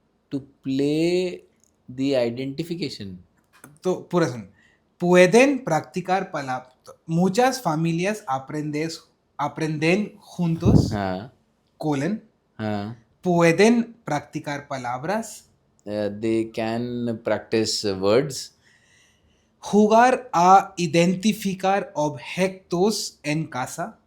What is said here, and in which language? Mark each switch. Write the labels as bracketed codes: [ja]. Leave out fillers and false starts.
[en] to play the identification. [hi] तो पूरा सुन. [es] pueden practicar palabras. Muchas familias aprenden juntos. [hi] हाँ. [en] colon. [hi] हाँ. [es] pueden practicar palabras. [en] they can practice words. [es] jugar a identificar objetos en casa.